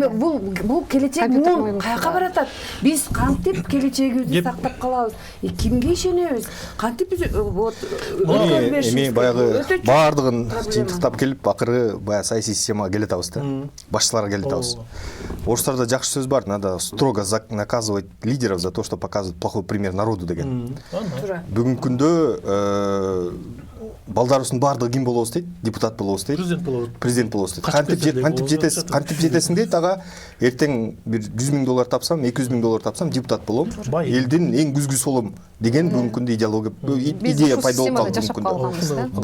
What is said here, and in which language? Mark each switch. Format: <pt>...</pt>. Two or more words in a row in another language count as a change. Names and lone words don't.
<ky>Эми бул келечек каяка баратат? Биз кантип келечегибизди сактап калабыз? Кимге ишенебиз? Кантип биз эми баягы баардыгын жыйынтыктап келип акыры баягы саясий системага келе атабыз да. Башчыларга келе атабыз. Орустарда жакшы сөз бар,</ky> <ru>надо строго наказывать лидеров за то, что показывают плохой пример народу деген.</ru> <ky>Бүгүнкү күндө балдарыбыздын баардыгы ким болобуз дейт? Депутат болобуз дейт. Президент болобуз дейт. Кантип жетесиң дейт, ага эртең бир $100,000 тапсам, $200,000 тапсам депутат болом. Элдин эң күзгүсү болом деген бүгүнкү күндө идея пайда болуп калды бүгүнкү күндө.</ky>